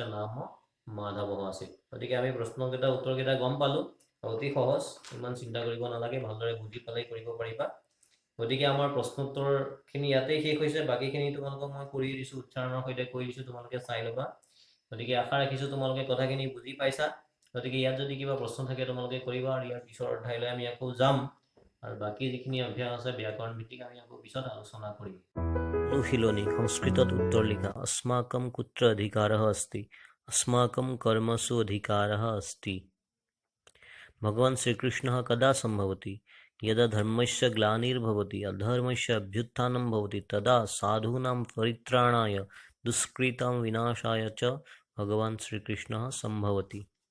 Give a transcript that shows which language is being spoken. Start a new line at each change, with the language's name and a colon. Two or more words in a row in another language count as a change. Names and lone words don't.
Assamese: নাম মাধৱঃ আছিল গতিকে আমি প্ৰশ্নকেইটা উত্তৰকেইটা গম পালো অতি সহজ ইমান চিন্তা কৰিব নালাগে ভালদৰে বুজি পালে কৰিব পাৰিবা গতিকে আমাৰ প্ৰশ্নোত্তৰখিনি ইয়াতেই শেষ হৈছে বাকীখিনি তোমালোকক মই কৰি দিছো উচ্চাৰণৰ সৈতে কৈ দিছো তোমালোকে চাই ল'বা গতিকে আশা ৰাখিছো তোমালোকে কথাখিনি বুজি পাইছা গতিকে ইয়াত যদি কিবা প্ৰশ্ন থাকে তোমালোকে কৰিবা, আৰু ইয়াৰ পিছৰ অধ্যায়লৈ আমি আকৌ যাম, আৰু বাকী যিখিনি অভ্যাস আছে ব্যাকৰণ ভিত্তিক আমি আকৌ পিছত আলোচনা কৰিম। অনুশীলনী সংস্কৃতত উত্তৰ লিখা।
Sanskrit: अस्माकं कुत्र अधिकारः अस्ति? अस्माकं कर्मसु अधिकारः अस्ति। भगवान् श्रीकृष्णः कदा सम्भवति? यदा धर्मस्य ग्लानिर्भवति अधर्मस्य अभ्युत्थानं भवति तदा साधूनां परित्राणाय दुष्कृतां विनाशाय च भगवान् श्रीकृष्णः सम्भवति।